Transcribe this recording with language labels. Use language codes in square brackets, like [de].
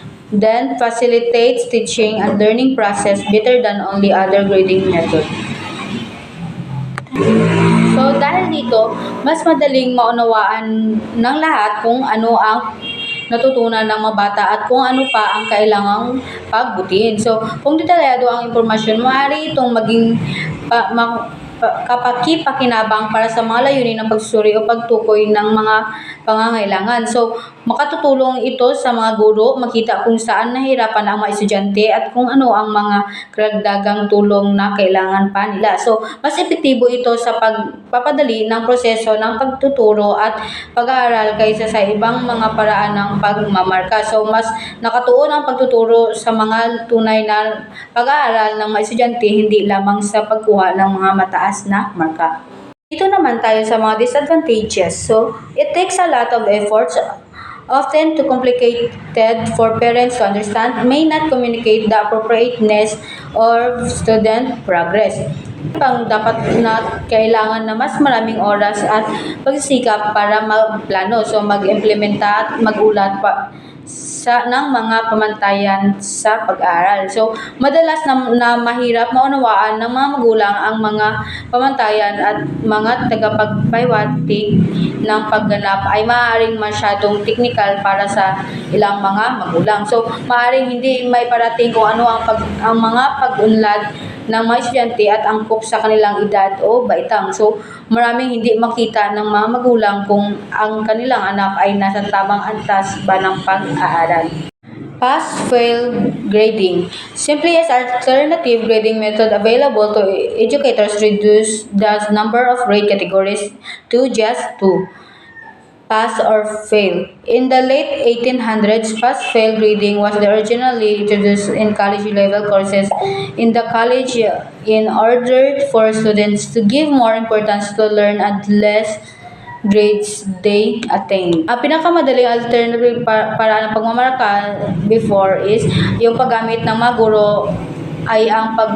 [en] Then facilitates teaching and learning process better than only other grading method. [tl] So dahil dito, mas madaling maunawaan ng lahat kung ano ang natutunan ng mga bata at kung ano pa ang kailangang pagbutihin. So kung detalyado ang impormasyon, maaari itong maging kapakipakinabang para sa mga layunin ng pagsusuri o pagtukoy ng mga pangangailangan. So, makatutulong ito sa mga guro makita kung saan nahirapan ang mga estudyante at kung ano ang mga karagdagang tulong na kailangan pa nila. So, mas epektibo ito sa pagpapadali ng proseso ng pagtuturo at pag-aaral kaysa sa ibang mga paraan ng pagmamarka. So, mas nakatuon ang pagtuturo sa mga tunay na pag-aaral ng mga estudyante, hindi lamang sa pagkuha ng mga mataas na marka. Dito naman tayo sa mga disadvantages. [en] So, it takes a lot of efforts, often too complicated for parents to understand, may not communicate the appropriateness of student progress. [tl] Pang dapat na kailangan na mas maraming oras at pagsisikap para magplano. So, mag-implementa at magulat pa ng mga pamantayan sa pag-aaral. So, madalas na mahirap maunawaan ng mga magulang ang mga pamantayan at mga tagapagpahiwatig ng pagganap ay maaaring masyadong technical para sa ilang mga magulang. So, maaaring hindi may parating kung ano ang mga pag-unlad ng mga estudyante at angkop sa kanilang edad o baitang. So, maraming hindi makita ng mga magulang kung ang kanilang anak ay nasa tamang antas ba ng pag-aaral. [en] Pass-fail grading. Simply as alternative grading method available to educators reduce the number of grade categories to just 2. Pass or fail. In the late 1800s, pass-fail grading was originally introduced in college-level courses in the college in order for students to give more importance to learn and less grades they attain. [tl] Ang pinakamadaling alternative para ng pagmamarka before is yung paggamit ng mga guro ay ang